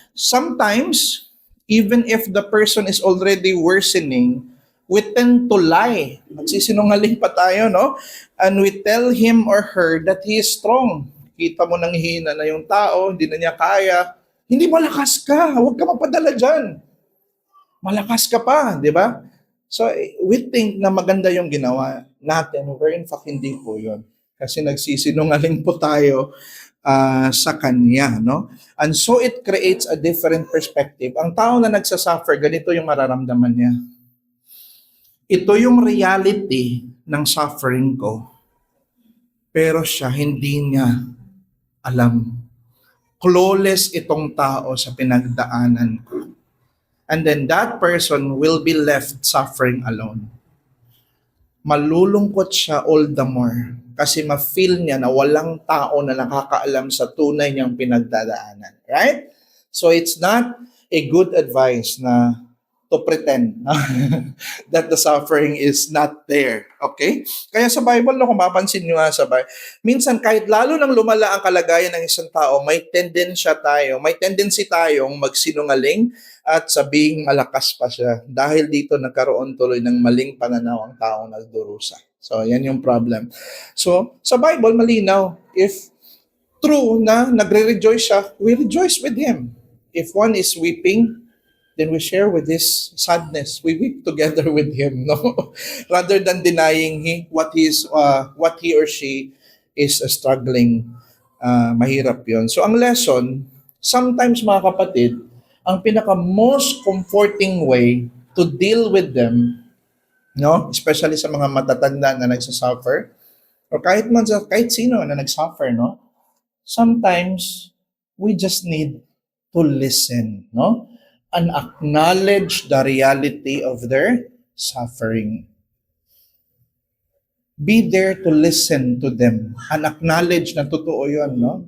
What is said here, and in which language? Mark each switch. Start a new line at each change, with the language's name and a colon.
English: Sometimes, even if the person is already worsening, we tend to lie.
Filipino: Magsisinungaling pa tayo, no?
English: And we tell him or her that he is strong.
Filipino: Kita mo nang hina na yung tao, hindi na niya kaya. Hindi, malakas ka. Huwag ka mapadala dyan. Malakas ka pa, di ba?
English: So, we think
Filipino: na maganda yung ginawa natin,
English: where in fact,
Filipino: hindi po yun. Kasi nagsisinungaling po tayo sa Kanya, no?
English: And so, it creates a different perspective.
Filipino: Ang tao na nagsasuffer, ganito yung mararamdaman niya. Ito yung reality ng suffering ko. Pero siya, hindi niya alam. Clueless itong tao sa pinagdaanan ko.
English: And then that person will be left suffering alone.
Filipino: malulungkot siya
English: all the more
Filipino: kasi ma-feel niya na walang tao na nakakaalam sa tunay niyang pinagdadaanan.
English: Right? So it's not a good advice na to pretend that the suffering is not there. Okay?
Filipino: Kaya sa Bible, no, kung mapansin nyo nga sa Bible, minsan kahit lalo nang lumala ang kalagayan ng isang tao, may tendency tayong magsinungaling at sabihing malakas pa siya. Dahil dito nagkaroon tuloy ng maling pananaw ang taong nagdurusa. So, yan yung problem. So, sa Bible, malinaw.
English: If true na nagre-rejoice siya, we rejoice with him. If one is weeping, then we share with his sadness. We weep together with him, no? Rather than denying what he or she is struggling.
Filipino: Mahirap yon.
English: So ang lesson, sometimes mga kapatid, ang pinaka most comforting way to deal with them, no?
Filipino: Especially sa mga matatanda na nagsasuffer, or kahit sino na nagsuffer, no?
English: Sometimes we just need to listen, no? And acknowledge the reality of their suffering. Be there to listen to them and acknowledge
Filipino: na totoo yun, no?